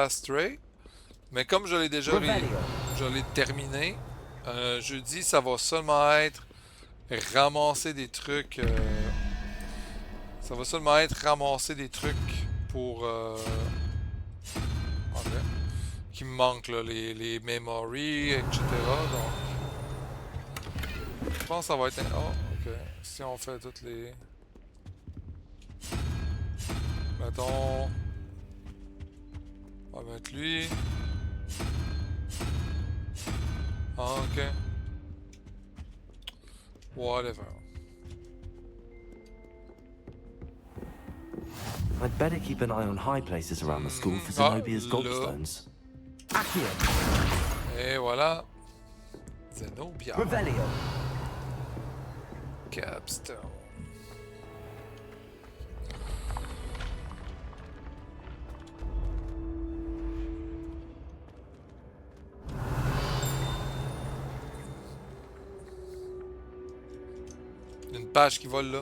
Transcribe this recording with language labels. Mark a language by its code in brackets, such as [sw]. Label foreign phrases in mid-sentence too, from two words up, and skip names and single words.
[fr] à Stray, mais comme je l'ai déjà je l'ai terminé, jeudi ça va seulement être ramasser des trucs, ça va seulement être ramasser des trucs pour ok, qui me manquent là, les memories, etc. Donc je pense que ça va être oh ok, si on fait toutes les mettons, on va mettre lui. Ah, ok. Whatever. [en] I'd better keep an eye on high places around the school for Zenobia's gobstones. [fr] Accio. Et voilà. Zenobia. Revelio. Capstone. Une page qui vole là.